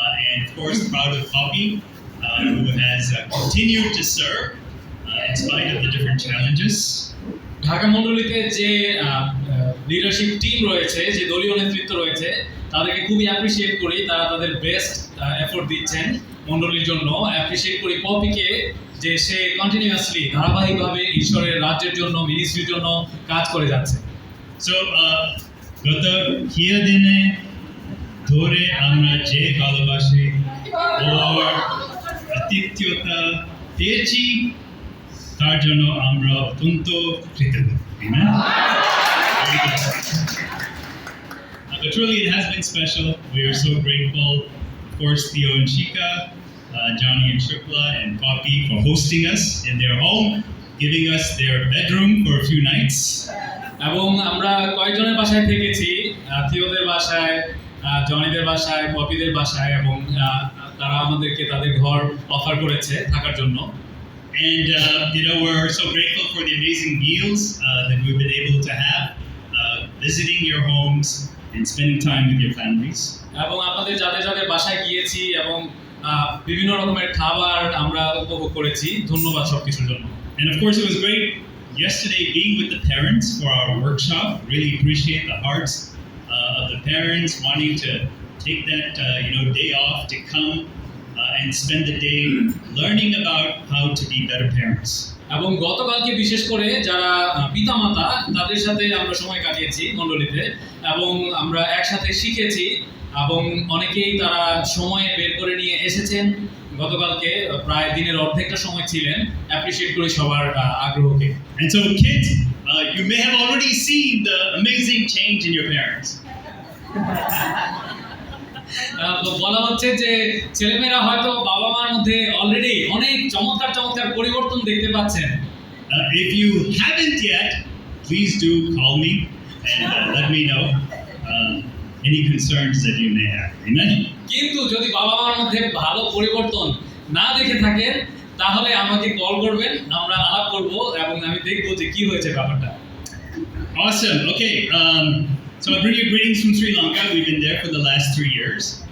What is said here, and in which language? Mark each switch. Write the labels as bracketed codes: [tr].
[en] And of course, proud of Poppy, who has continued to serve in spite of the different challenges. [bn] Dhaka মণ্ডলীতে যে leadership team রয়েছে, যে দলীয় নেতৃত্ব রয়েছে, তাদেরকে খুবই অ্যাপ্রিসিয়েট করি। তারা তাদের বেস্ট এফোর্ট দিচ্ছেন মণ্ডলীর জন্য। অ্যাপ্রিসিয়েট করি পপিকে, যে সে কন্টিনিউয়াসলি ধারাবাহিকভাবে ঈশ্বরের রাজ্যের জন্য, মিনিস্ট্রির জন্য কাজ করে যাচ্ছে। So, গত কিয়া দিনে ধরে আমরা যে ভালোবাসি ওর আতিথ্যতা পেয়েছি, তার জন্য আমরা অত্যন্ত কৃতজ্ঞ। [en] Amen? Very good. But truly, it has been special. We are so grateful, of course, Theo and Shika, Johnny and Tripla, and Poppy for hosting us in their home, giving us their bedroom for a few nights. [bn] এবং আমরা কয়েকজনের বাসায় থেকেছি, থিওদের বাসায়, জনিদের বাসায়, পপিদের বাসায়, এবং তারা আমাদেরকে তাদের ঘর অফার করেছে থাকার জন্য। [en] And we're so grateful for the amazing meals that we've been able to have, visiting your homes and spending time with your families. [bn] এবং আপনাদের যাদের যাদের বাসায় গিয়েছি এবং বিভিন্ন রকমের খাবার আমরা উপভোগ করেছি। ধন্যবাদ সবকিছুর জন্য। [en] And of course, it was great yesterday being with the parents for our workshop. Really appreciate the hearts of the parents wanting to take that day off to come and spend the day learning about how to be better parents. [bn] এবং গতকালকে বিশেষ করে যারা পিতামাতা, তাদের সাথে আমরা সময় কাটিয়েছি মণ্ডলীতে, এবং আমরা একসাথে শিখেছি, এবং অনেকেই তারা সময় বের করে নিয়ে এসেছেন গতকালকে, প্রায় দিনের অর্ধেকটা সময় ছিলেন। অ্যাপ্রিসিয়েট করি সবার আগ্রহকে। [en] And so kids, you may have already seen the amazing change in your parents. [bn] বলা হচ্ছে যে ছেলেমেয়েরা হয়তো বাবা মার মধ্যে অলরেডি অনেক চমৎকার চমৎকার পরিবর্তন দেখতে পাচ্ছেন। [en] If you haven't yet, please do call me and let me know any concerns that you may have. Amen? [bn] কিন্তু যদি বাবা মার মধ্যে ভালো পরিবর্তন না দেখে থাকেন, তাহলে আমাকে কল করবেন, আমরা আলাপ করব, এবং আমি দেখবো যে কি হয়েছে ব্যাপারটা। [en] Awesome. Okay. So I bring you greetings from Sri Lanka. We've been there for the last 3 years.